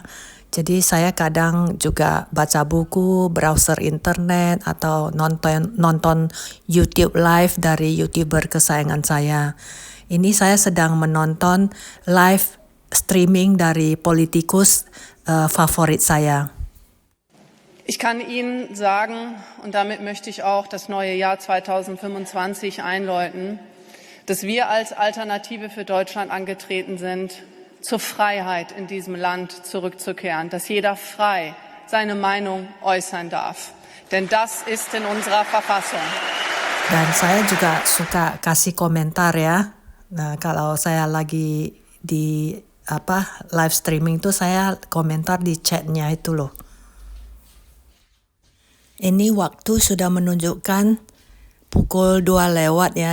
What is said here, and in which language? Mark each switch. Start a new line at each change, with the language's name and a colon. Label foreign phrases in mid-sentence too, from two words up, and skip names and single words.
Indonesian: Jadi saya kadang juga baca buku, browser internet atau nonton YouTube live dari YouTuber kesayangan saya. Ini saya sedang menonton
English: live streaming
Indonesian: dari politikus favorit saya.
German: Ich kann Ihnen sagen, und damit möchte ich auch das neue Jahr 2025 einläuten, dass wir als Alternative für Deutschland angetreten sind, zur Freiheit in diesem Land zurückzukehren, dass jeder frei seine Meinung äußern darf. Denn das ist in unserer Verfassung.
Indonesian: Dan saya juga suka kasih komentar ya. Nah, kalau saya lagi di
English: live streaming
Indonesian: tuh saya komentar di chatnya itu loh. Ini waktu sudah menunjukkan pukul 2 lewat ya.